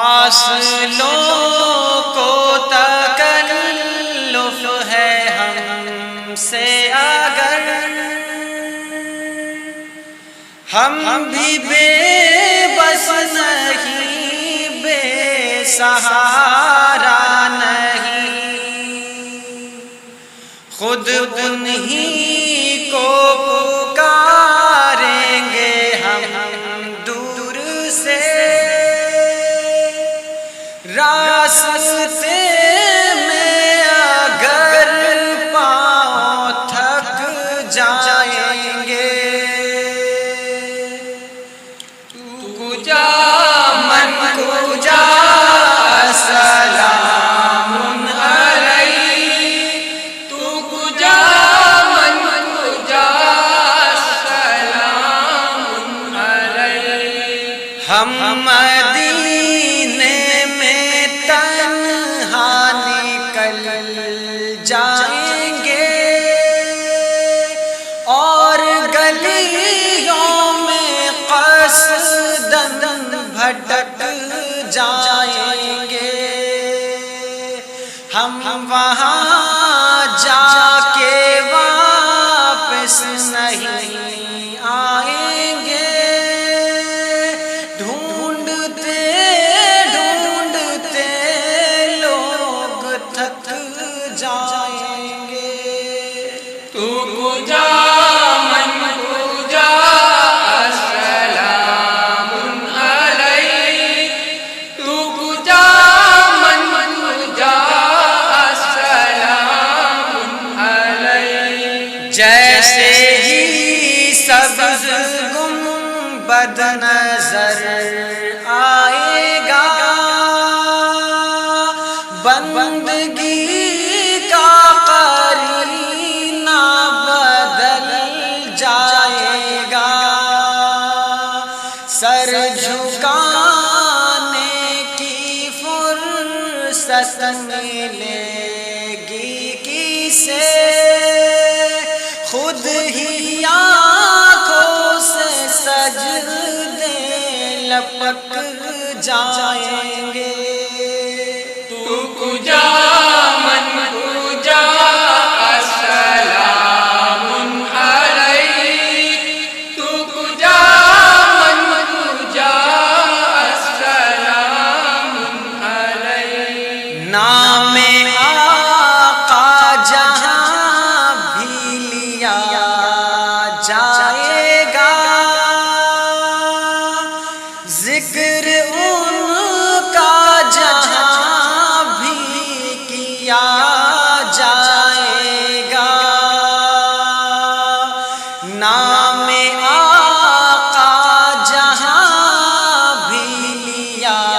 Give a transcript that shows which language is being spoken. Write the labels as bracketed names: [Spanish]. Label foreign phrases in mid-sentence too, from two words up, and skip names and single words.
[Urdu] فاصلوں کو تکلف ہے ہم سے اگر، ہم بھی بے بس نہیں، بے سہارا نہیں، خود انہی کو پکاریں گے ہم دور سے، راستے میں اگر پاؤں تھک جائیں گے، [Persian] کجا من کجا [Arabic] سلام علیک، [Persian] تو کجا من کجا [Arabic] سلام علیک، [Urdu] ہم مدینے میں تنہا نکل جائیں گے اور گلیوں میں قصداً بھٹک جائیں گے، ہم وہاں جا کے واپس نہیں آئیں گے، ڈھونڈتے ڈھونڈتے لوگ تھک جائیں گے، [Persian] تو کجا من کجا [Arabic] سلام علیک، [Persian] تو کجا من کجا [Arabic] سلام علیک، [Urdu] جیسے ہی سبز گنبد نظر آئے گا، بندگی کا قرینہ بدل جائے گا، سر جھکانے کی فرصت ملے گی کسے، خود ہی آنکھوں سے سجدے لپک جائیں گے، [Persian] تو کجا من کجا [Arabic] سلام علیک، [Persian] تو کجا من کجا [Arabic] سلام علیک، [Urdu] نام آقا جہاں بھی لیا جائے گا، ذکر ان کا جہاں بھی کیا جائے گا، نام آقا جہاں بھی لیا